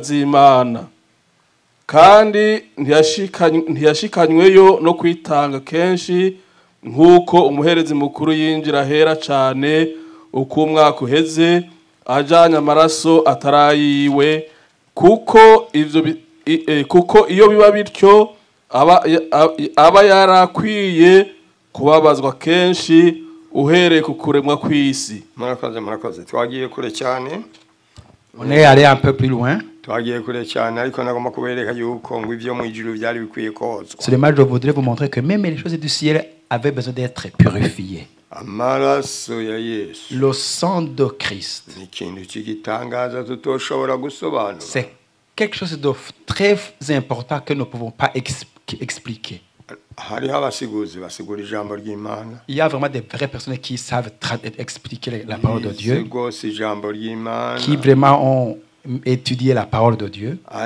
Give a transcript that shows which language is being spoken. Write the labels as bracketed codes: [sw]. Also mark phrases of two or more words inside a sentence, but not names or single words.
[rn] z'Imana, kandi ntiyashikanyweyo no kwitanga kenshi nk'uko umuherezi mukuru yinjira ahera cyane uko umwaka uheze ajanye amaraso atarayiwe, kuko iyo biba bityo aba yarakwiye kubabazwa kenshi uhereye ku kuremwa kw'isi. Murakoze twagiye kure cyane. [fr] On est allé un peu plus loin. [rn] Twagiye kure cyane, ariko nagomba kubereka yuko ngo ivyo mu ijuru byari bikwiye kozwa. [fr] Seulement je voudrais vous montrer que même les choses du ciel avaient besoin d'être purifiées. [rn] Amaraso ya Yesu, [fr] le sang de Christ, c'est quelque chose de très important que nous ne pouvons pas expliquer. Il y a vraiment des vraies personnes qui savent expliquer la parole de Dieu, qui vraiment ont étudié la parole de Dieu.